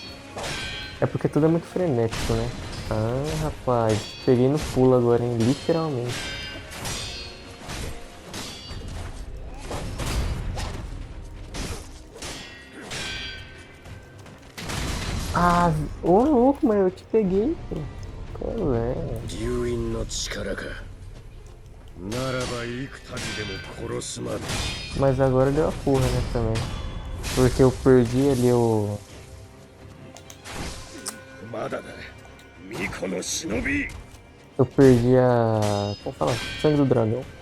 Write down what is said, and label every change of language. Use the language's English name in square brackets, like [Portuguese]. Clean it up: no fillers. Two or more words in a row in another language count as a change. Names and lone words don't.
[Portuguese] É porque tudo é muito frenético, né? Ah, rapaz, peguei no pulo agora, hein? Literalmente. Ah, ô louco, mas eu te peguei, pô. Qual é? [Japanese] 龍院の力か。ならば幾たびでも殺すまで。 [Portuguese] Mas agora deu a porra, né, também. Porque eu perdi ali o... [Japanese] まだだ巫女の忍び。 [Portuguese] Eu perdi a... Como fala? Sangue do dragão.